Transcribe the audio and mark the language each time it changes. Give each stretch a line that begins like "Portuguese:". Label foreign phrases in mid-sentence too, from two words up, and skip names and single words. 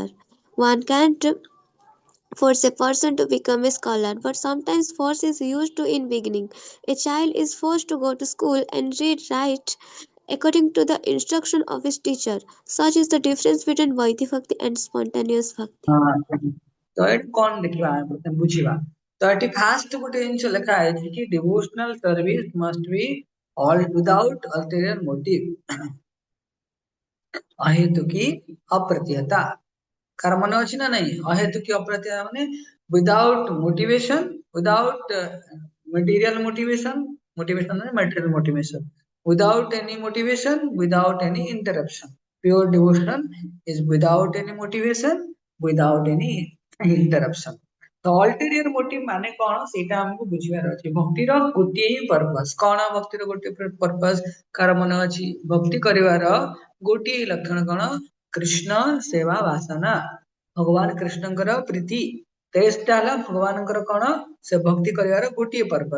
English: One can't force a person to become a scholar, but sometimes force is used to in beginning. A child is forced to go to school and read write according to the instruction of his teacher. Such is the difference between Vaidhi Bhakti and spontaneous Bhakti.
Odia: ହଁ ତ ଏଠି କଣ ଦେଖିବା ଆମେ ପ୍ରଥମେ ବୁଝିବା। ତ ଏଠି ଫାଷ୍ଟ ଗୋଟେ ଜିନିଷ ଲେଖା ହେଇଛି କି
English: devotional service must be all without ulterior motive,
Sanskrit: अहैतुकी अप्रतिहता।
Odia: କାର ମନେ ଅଛି ନା ନାଇଁ?
Sanskrit: अहैतुकी अप्रतिहता
English: ମାନେ without motivation, without material motivation, motivation ମାନେ material motivation, without any motivation, without any interruption. Pure devotion is without any motivation, without any interruption.
Odia: ତ
English: ulterior motive
Odia: ମାନେ କଣ ସେଇଟା ଆମକୁ ବୁଝିବାର ଅଛି। ଭକ୍ତିର ଗୋଟିଏ ହିଁ ପର୍ପସ କଣ? ଭକ୍ତିର ଗୋଟିଏ ପର୍ପସ କାର ମନେ ଅଛି? ଭକ୍ତି କରିବାର ଗୋଟିଏ ଲକ୍ଷଣ କଣ? କୃଷ୍ଣ ସେବା ବାସନା, ଭଗବାନ କୃଷ୍ଣଙ୍କର ପ୍ରୀତି। ଟେଷ୍ଟ ହେଲା ଭଗବାନଙ୍କର କଣ? ସେ ଭକ୍ତି କରିବାର ଗୋଟିଏ ପର୍ପସ।